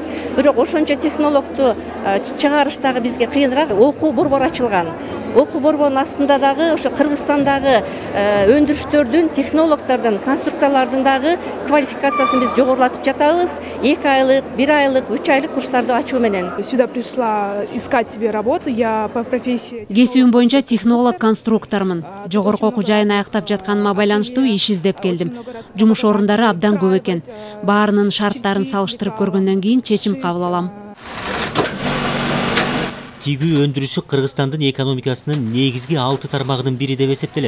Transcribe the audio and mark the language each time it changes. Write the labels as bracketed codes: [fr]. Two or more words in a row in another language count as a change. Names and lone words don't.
[ky] Бирок ошончо технологду чыгарыштагы бизге кыйыныраак. Окуу борбор ачылган. Окуу борборунун астында дагы ошо Кыргызстандагы өндүрүштөрдүн, технологдордун, конструкторлордун дагы квалификациясын биз жогорулатып жатабыз. 2 айлык, 1 айлык, 3 айлык курстарды ачуу менен. [ru] Сюда пришла искать себе работу. Я по профессии [ky] Кесүүм боюнча технолог-конструктормун. Жогорку окуу жайын аяктап жатканыма байланыштуу иш издеп келдим. Жумуш орундары абдан көп экен. Баарынын шарттарын салыштырып көргөндөн кийин чечим кабыл алам. Тигүү өндүрүшү Кыргызстандын экономикасынын негизги 6 тармагынын бири деп эсептелет.